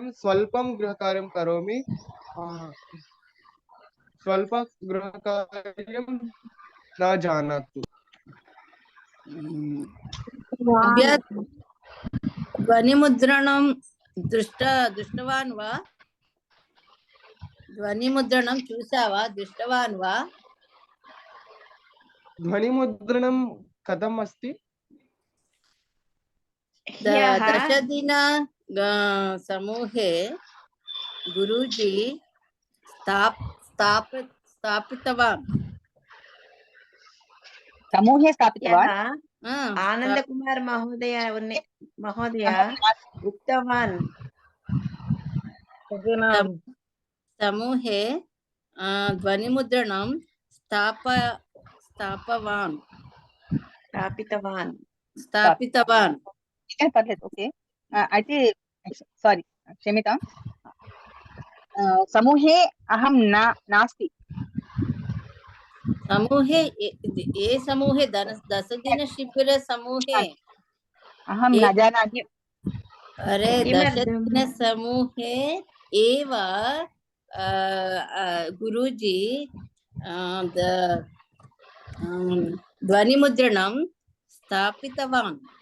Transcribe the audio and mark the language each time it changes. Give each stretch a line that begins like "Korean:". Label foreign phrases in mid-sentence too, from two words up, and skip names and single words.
Sanskrit: स्वल्पं गृहकार्यं करोमि। स्वल्पं गृहकार्यं न जानातु। ध्वनिमुद्रणं दृष्टवान् वा?
Telugu: ధ్వనిముద్రణం చూసావా,
Sanskrit: దృష్టవాన్ వా? ध्वनिमुद्रणं कथम् अस्ति? ह्यः दशदिन समूहे गुरुजी स्थापितवान्। समूहे स्थापितवान्। ह्यः आनन्दकुमार महोदय उक्तवान् समूहे ध्वनिमुद्रणं स्थापितवान्।
Telugu: పర్లేదు, ఓకే. అయితే సారీ, క్షమిత.
Sanskrit: సమూహే అహం నాస్తి. समूहे ये समूहे 10 दिन शिबिर समूहे अहं न जानामि। अरे 10 दिन समूहे एव गुरुजी ध्वनिमुद्रणं स्थापितवान्।